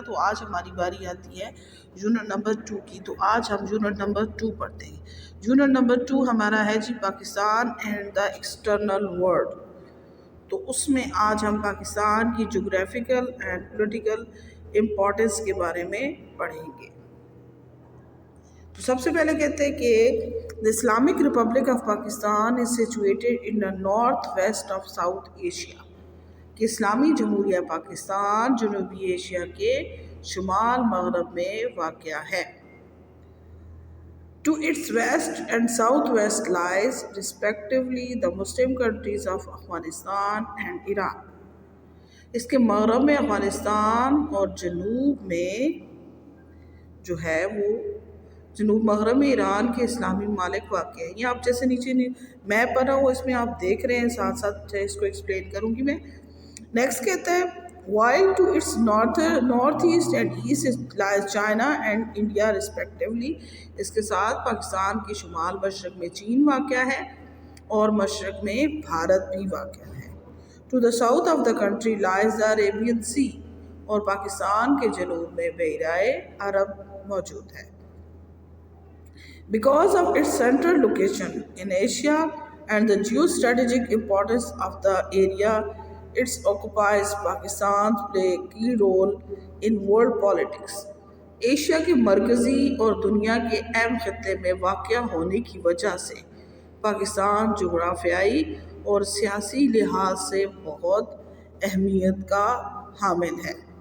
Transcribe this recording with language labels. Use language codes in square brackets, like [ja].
[ur] تو آج ہماری باری آتی ہے یونٹ نمبر 2 کی. تو آج ہم یونٹ نمبر 2 پڑھتے ہیں. یونٹ نمبر 2 ہمارا ہے جی [en] Pakistan and the external world. [ur] تو اس میں آج ہم پاکستان کی [en] geographical and political importance [ur] کے بارے میں پڑھیں گے. تو سب سے پہلے کہتے ہیں کہ [en] the Islamic Republic of Pakistan is situated in the northwest of South Asia. [ur] کہ اسلامی جمہوریہ پاکستان جنوبی ایشیا کے شمال مغرب میں واقع ہے. [en] To its west and southwest lies respectively the Muslim countries of Afghanistan and Iran. [ur] اس کے مغرب میں افغانستان اور جنوب میں جو ہے وہ جنوب مغرب میں ایران کے اسلامی ممالک واقع ہیں. یہ آپ جیسے نیچے میپ بنا ہوا اس میں آپ دیکھ رہے ہیں، ساتھ ساتھ اس کو ایکسپلین کروں گی میں. نیکسٹ کہتا ہے [en] while to its north east and east lies China and India respectively. [ur] اس کے ساتھ پاکستان کے شمال مشرق میں چین واقع ہے اور مشرق میں بھارت بھی واقع ہے. [en] To the south of the country lies the Arabian Sea. [ur] اور پاکستان کے جنوب میں بحیرہ عرب موجود ہے. [en] Because of its central location in Asia and the geostrategic importance of the area, it occupies Pakistan's play a key role in world politics. [ur] Asia کے مرکزی اور دنیا کے اہم خطے میں واقع ہونے کی وجہ سے پاکستان جغرافیائی اور سیاسی لحاظ سے بہت اہمیت کا حامل ہے.